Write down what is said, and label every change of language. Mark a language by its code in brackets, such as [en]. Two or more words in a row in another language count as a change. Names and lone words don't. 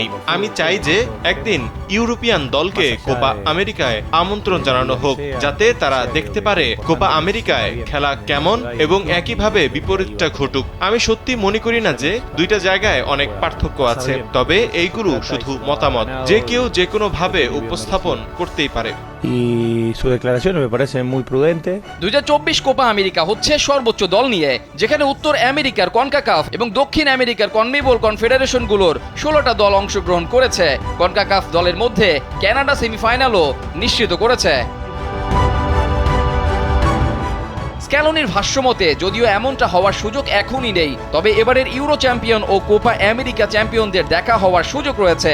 [bn] আমি চাই যে একদিন ইউরোপিয়ান দলকে কোপা আমেরিকায় আমন্ত্রণ জানানো হোক, যাতে তারা দেখতে পারে কোপা আমেরিকায় খেলা কেমন এবং একইভাবে বিপরীতটা ঘটুক। আমি সত্যি মনে করি না যে দুইটা জায়গায় অনেক পার্থক্য আছে, তবে এইগুলো শুধু মতামত, যে কেউ যে কোনো ভাবে উপস্থাপন করতেই পারে। [es] Y su declaración me parece muy prudente. [bn] 2024 কোপা আমেরিকা হচ্ছে সর্বোচ্চ দল নিয়ে, যেখানে উত্তর আমেরিকার কনকাকাফ এবং দক্ষিণ আমেরিকার কনমেবল কনফেডারেশনগুলোর 16টা দল অংশগ্রহণ করেছে। কনকাকাফ দলের মধ্যে কানাডা সেমিফাইনালও নিশ্চিত করেছে। স্ক্যালোনির ভাষ্যমতে যদিও এমনটা হওয়ার সুযোগ এখনই নেই, তবে এবারের ইউরো চ্যাম্পিয়ন ও কোপা আমেরিকা চ্যাম্পিয়নদের দেখা হওয়ার সুযোগ রয়েছে।